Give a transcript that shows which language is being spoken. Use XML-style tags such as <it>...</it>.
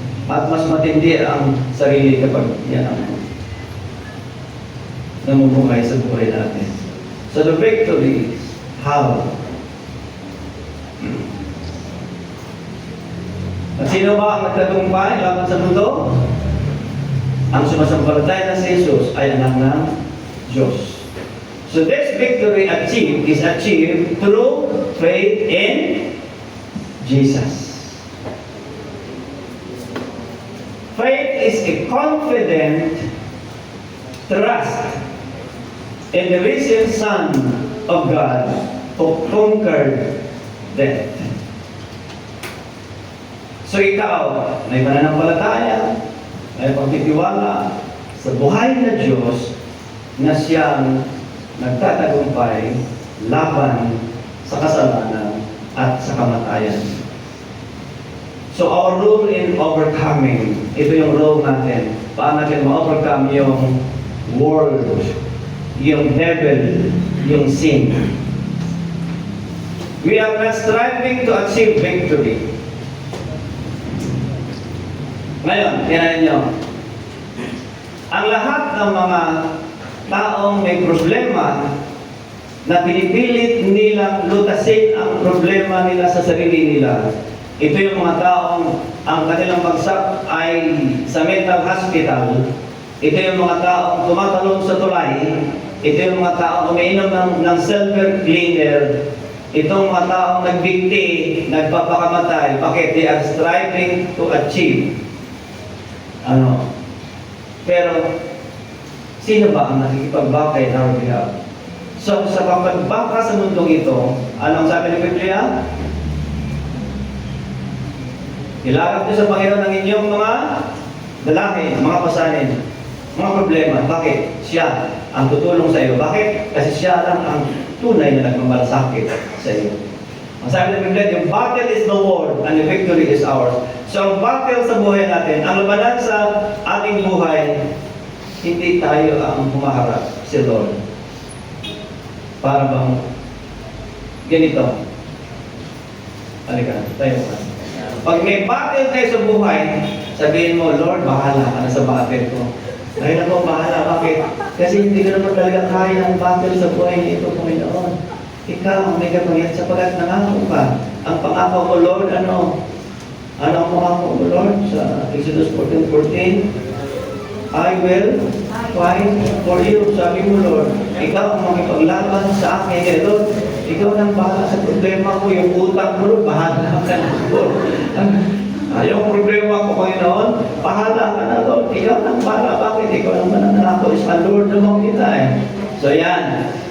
<tl>At mas matindi ang sarili kapag yan ang namumuhay sa buhay natin.</tl> <en>So the victory is how?</en> <tl>At sino ba ang nagtagumpay laban sa mundo? Ang sumasampalataya na si Jesus ay anak ng Diyos.</tl> <en>So this victory is achieved through faith in Jesus. Faith is a confident trust in the risen Son of God who conquered death.</en> <tl>So ikaw, may pananampalataya, may pagtitiwala sa buhay na Diyos na siyang nagtatagumpay laban sa kasalanan at sa kamatayan.</tl> <en>So our role in overcoming,</en> <tl>ito yung role natin. Paano natin ma-overcome yung world, yung devil, yung sin.</tl> <en>We are not striving to achieve victory.</en> <tl>Ngayon, tinanin nyo. Ang lahat ng mga taong may problema na pinipilit nilang lutasin ang problema nila sa sarili nila, ito yung mga taong ang kanilang bagsak ay sa mental hospital. Ito yung mga taong tumatalon sa tulay. Ito yung mga taong umiinom ng silver cleaner. Itong mga taong nagbigti, nagpapakamatay. Bakit?</tl> <en>They are striving to achieve.</en> <tl>Pero, sino ba ang nakikipagbakay na behalf? So, sa pagbaka sa mundong ito, anong sabi ng Biblia? Ilarap niyo sa Panginoon ang inyong mga dalahin, mga pasanin, mga problema. Bakit? Siya ang tutulong sa iyo. Bakit? Kasi siya lang ang tunay na nagmamalasakit sa iyo. Ang sabi ng Biblia, yung</tl> <en>battle is the Lord and the victory is ours.</en> <tl>So ang battle sa buhay natin, ang labanan sa ating buhay, hindi tayo ang humaharap, si Lord. Para bang ganito. Halika, tayo ka. Pag may battle kayo sa buhay, sabihin mo, Lord, bahala ka na sa battle ko. Ay naman, bahala. Bakit? Kasi hindi ka naman talaga kaya ang battle sa buhay nito, Panginoon. Ikaw ang may kapangyarihan sapagat nangako ka. Ang pangako mo, Lord, ano? Ano ang pangako mo, Lord?</tl> <en>Sa Exodus 14:14, I will fight for you.</en> <tl>Sabi mo, Lord, ikaw ang makipaglaban sa akin. Kaya, Lord, ikaw nang bahala sa problema ko. Yung utang mo, Lord, bahala ka na, Lord. Yung problema ko, Panginoon, bahala ka na, Lord. Ikaw nang bahala. Bakit? Ikaw nang mananako. Sa Lord naman kita eh. So, yan.</tl>